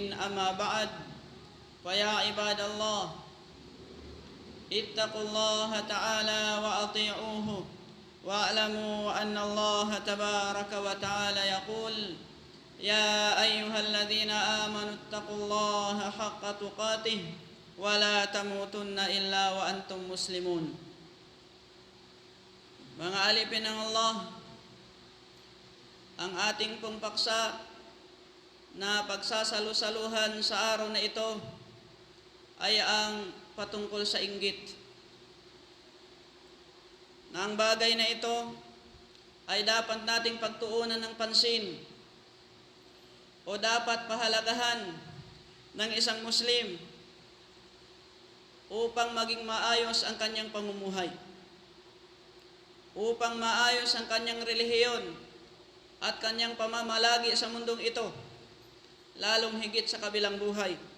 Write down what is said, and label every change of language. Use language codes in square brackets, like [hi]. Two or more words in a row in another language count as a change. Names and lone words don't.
[ar] أما بعد، فيا عباد الله، اتقوا الله تعالى وأطيعوه واعلموا أن الله تبارك وتعالى يقول: يا أيها الذين آمنوا اتقوا الله حق تقاته ولا تموتن إلا وأنتم مسلمون. [tl] Mga alipin ng Allah, ang ating pong paksa na pagsasalu-saluhan sa araw na ito ay ang patungkol sa inggit. Na ang bagay na ito ay dapat nating pagtuunan ng pansin o dapat pahalagahan ng isang Muslim upang maging maayos ang kanyang pamumuhay, upang maayos ang kanyang relihiyon at kanyang pamamalagi sa mundong ito, lalong higit sa kabilang buhay.